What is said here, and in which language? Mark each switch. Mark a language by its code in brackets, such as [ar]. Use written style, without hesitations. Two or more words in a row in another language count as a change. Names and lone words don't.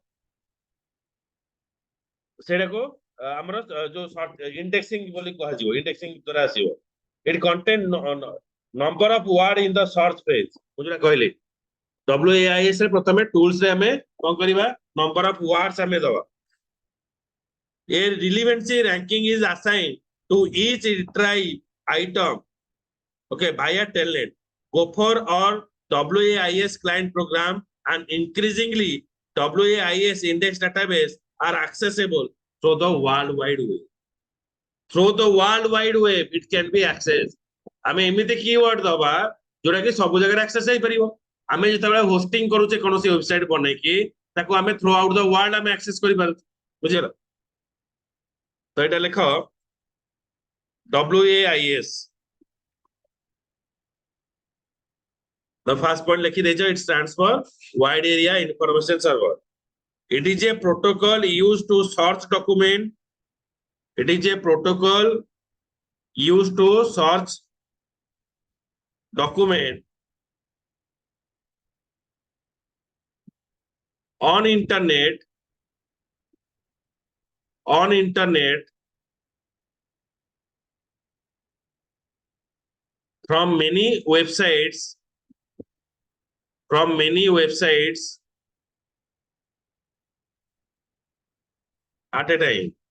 [or] ସେଇଟାକୁ ଆମର ଯୋଉ ଇଣ୍ଡେକ୍ସିଂ ବୋଲି କୁହାଯିବ। ଇଣ୍ଡେକ୍ସିଂ ଦ୍ୱାରା ଆସିବ। [en] it contain number of word in the search page. [or] ମୁଁ ଯୋଉଟା କହିଲି WAIS ରେ ପ୍ରଥମେ ଟୁଲ୍ସ ରେ ଆମେ କଣ କରିବା? [en] number of words [or] ଆମେ ଦବା। [en] A relevancy ranking is assigned to each retrieve item, okay, by a talent. Gopher or WAIS client program and increasingly WAIS index database are accessible through the World Wide Web. Through the World Wide Web, it can be accessed. [or] ଆମେ ଏମିତି କିୱାର୍ଡ ଦବା ଯୋଉଟା କି ସବୁ ଜାଗାରେ ଆକ୍ସେସ ହେଇପାରିବ। ଆମେ ଯେତେବେଳେ ହୋଷ୍ଟିଂ କରୁଛେ କୌଣସି ୱେବସାଇଟ ବନେଇକି ତାକୁ ଆମେ [en] throughout the world [or] ଆମେ ଆକ୍ସେସ କରିପାରୁଛେ। ବୁଝିଲ? ତ ଏଇଟା ଲେଖ WAIS। [en] The first point [or] ଲେଖି ଦେଇଛ [en] it stands for Wide Area Information Server. It is a protocol used to search document. It is a protocol used to search document on internet from many websites at a time.